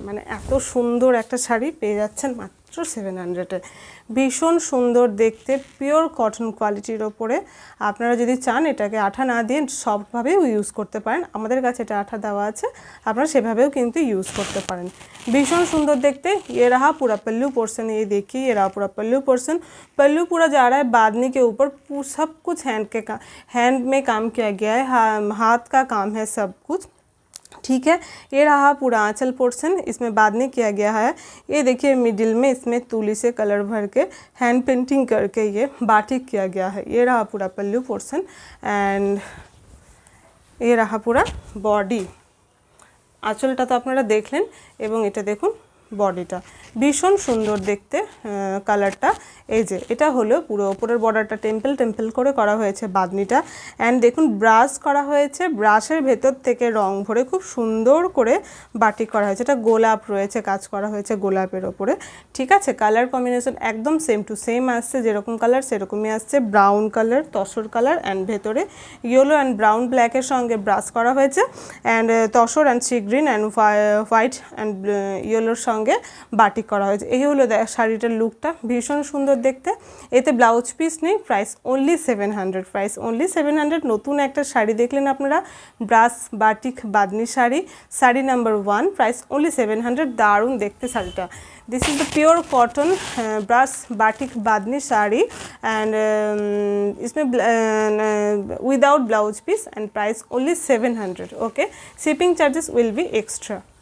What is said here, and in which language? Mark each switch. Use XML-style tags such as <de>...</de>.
<bn>মানে এত সুন্দর একটা শাড়ি পেয়ে যাচ্ছেন মাত্র 700-এ। ভীষণ সুন্দর দেখতে, পিওর কটন কোয়ালিটির ওপরে। আপনারা যদি চান এটাকে আঠা না দিয়ে সবভাবেও ইউজ করতে পারেন। আমাদের কাছে এটা আঠা দেওয়া আছে, আপনারা সেভাবেও কিন্তু ইউজ করতে পারেন।</bn> <hi>भीषण सुंदर देखते। ये रहा पूरा पल्लू पोर्शन, ये देखिए ये रहा पूरा पल्लू पोर्शन। पल्लू पूरा जा रहा है बांधने के ऊपर, सब कुछ हैंड में काम किया गया है, हाथ का काम है सब कुछ, ठीक है। ये रहा पूरा आंचल पोर्शन, इसमें बांधने किया गया है। ये देखिए मिडिल में इसमें तुली से कलर भर के हैंड पेंटिंग करके ये बाटिक किया गया है। ये रहा पूरा पल्लू पोर्शन एंड ये रहा पूरा बॉडी।</hi> <bn>आँचलटा तो আপনারা দেখলেন এবং এটা দেখুন বডিটা ভীষণ সুন্দর দেখতে। কালারটা এই যে এটা হলো পুরো উপরের বর্ডারটা টেম্পল টেম্পল করে করা হয়েছে বাঁধনিটা। অ্যান্ড দেখুন ব্রাশ করা হয়েছে, ব্রাশের ভেতর থেকে রং ভরে খুব সুন্দর করে বাটিক করা হয়েছে। এটা গোলাপ রয়েছে, কাজ করা হয়েছে গোলাপের ওপরে, ঠিক আছে। কালার কম্বিনেশন একদম সেম টু সেম আসছে, যেরকম কালার সেরকমই আসছে। Brown colour, tussar colour and ভেতরে ইয়েলো অ্যান্ড ব্রাউন ব্ল্যাকের সঙ্গে ব্রাশ করা হয়েছে। And tussar and sea green and white and ইয়েলোর সঙ্গে বাটিক করা হয়েছে। এই হলো শাড়িটার লুকটা, ভীষণ সুন্দর দেখতে। এতে ব্লাউজ পিস নেই, প্রাইস অনলি 700, প্রাইস অনলি 700। নতুন একটা শাড়ি দেখলেন আপনারা, brush batik bandhani sari, sari number 1, price only 700। দারুণ দেখতে শাড়িটা।</bn> <en>This is the pure cotton brush batik bandhani sari and इसमें without blouse piece and price only 700। Okay, shipping charges will be extra.</en>